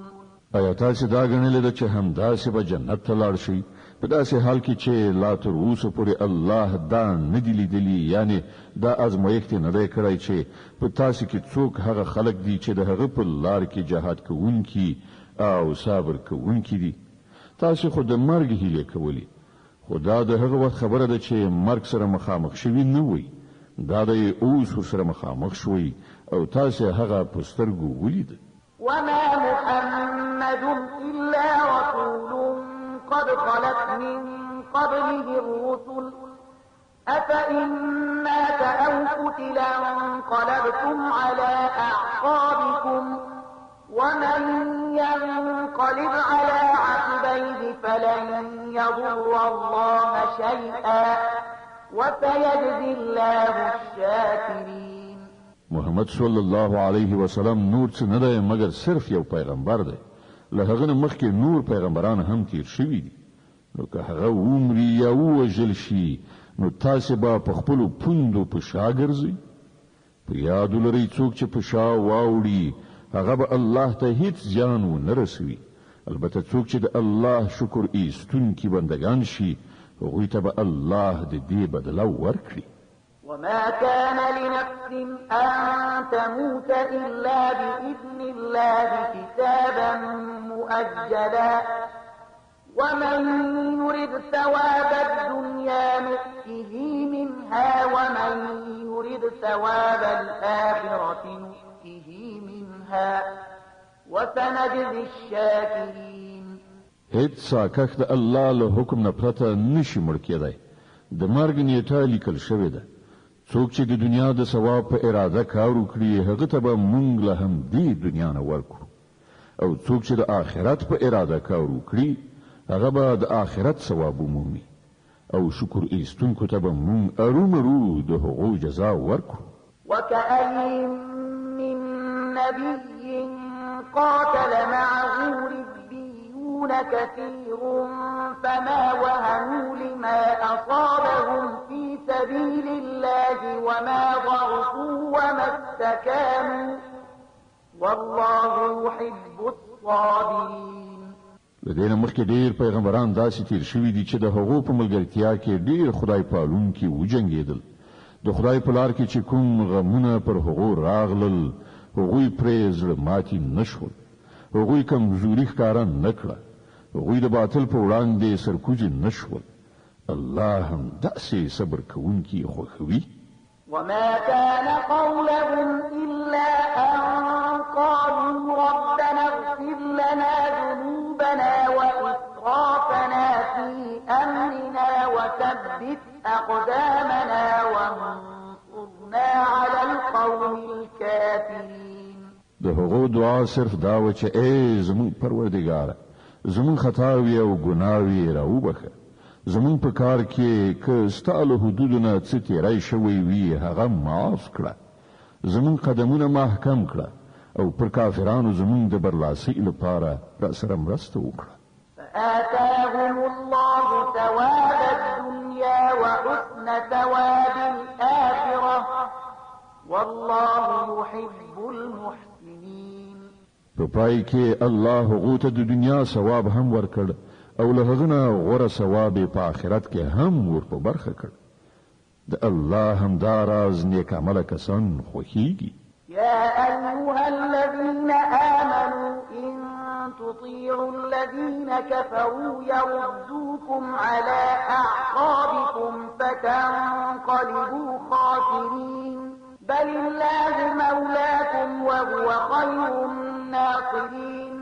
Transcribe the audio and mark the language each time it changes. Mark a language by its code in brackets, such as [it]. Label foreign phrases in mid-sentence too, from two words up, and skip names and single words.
[ps] آیا تاسې دا ګڼلې ده چې همداسې به جنت ته لاړ شئ په داسې حال کې چې لا تر اوسه پورې الله دا نه دي لیدلي یعنی دا ازمایښت نه دی کړی چې په تاسې کې څوک هغه خلک دي چې د هغه په لار کې جهاد کوونکي او صبر کوونکي دي. تاسې خو د مرګ هیلې کولې خو دا د هغه وخت خبره ده چې مرګ سره مخامخ شوي نه وئ. دا د اوس ورسره مخامخ شوئ او تاسې هغه په سترګو ولید. [ar] وما محمد إلا رسول قد خلت من قبله الرسل أفإن مات أو قتل انقلبتم على أعقابكم ومن ينقلب على عقبيه فلن يضر الله شيئا وسيجزي الله الشاكرين. [ps] محمد [ar] صلی الله علیه وسلم [ps] نور څه نه دی مګر صرف یو پیغمبر دی. له هغه نه مخکې نور پیغمبران هم تیر شوي دي. نو که هغه ومري یا ووژل شي نو تاسې به په خپلو پوندو په شا ګرځئ. په یاد ولرئ څوک چې په شا واوړي هغه به الله ته هیڅ زیان ونه رسوي البته څوک چې د الله شکر ایستونکي بندگان شي هغوی ته به الله د دې بدله ورکړي [ar] وما كان لنفس أن تموت إلا بإذن الله كتابا مؤجلا ومن يرد ثواب الدنيا نؤته منها ومن يرد ثواب الآخرة نؤته منها وسنجزي الشاكرين [ps] هیڅ ساکښ د الله له حکم نه پرته نشي مړ کېدی د مرګ نیټه لیکل شوې ده څوک چې د دنیا د ثواب په اراده کار وکړي هغه ته به مونږ له هم دې دنیا نه ورکړو او څوک چې د آخرت په اراده کار وکړي هغه به د آخرت ثواب ومومي او شکر ایستونکو ته به مونږ ارومرو د هغو جزا ورکړو [ar] وكأين من نبي قاتل معه ربيون كثير فما وهنوا لما أصابهم في سبيل الله وما ضعفوا وما استكانوا والله يحب الصابرين [ps] لدينا مخکې ډیر پیغمبران داسې تیر شوي دي چې د هغو په ملګرتیا کې ډیر خدای پالونکي وجنګېدل د خدای په لار کې چې کوم غمونه پر هغو راغلل هغوی پرې زړه ماتي نشول هغوی کمزوري ښکاره نه کړه هغوی د باطل په وړاندې سرکوزي نشول الله هم داسې صبر کوونکي خوښوي [ar] وما كان قولهم إلا أن قالوا ربنا اغفر لنا ذنوبنا وإسرافنا في أمرنا وثبت أقدامنا وانصرنا على القوم الكافرين [ps] د هغو دعا صرف دا و چې ای زمون پروردګاره زمون خطاوی او ګناوی راوبخه زمون په کار کې که ستاله حدودونه څه تیرای شوی وي هغه معاف کړه زمون قدمونه محکم کړه او پر کافرانو زمون د برلاسي لپاره را سره مرسته وکړه [ar] فآتاهم الله ثواب الدنيا وحسن ثواب الآخرة والله يحب المحسنين [ps] په پای کې الله هغه ته د دنیا ثواب هم ورکړ او له هغه نه غوره ثواب په آخرت کې هم ور په برخه کړ د الله هم داراز نیک عمل کسان خوښيږي [ar] يا أيها الذين آمنوا إن تطيعوا الذين كفروا يردوكم على أعقابكم فتنقلبوا خاسرين بل الله مولاكم وهو خير الناصرين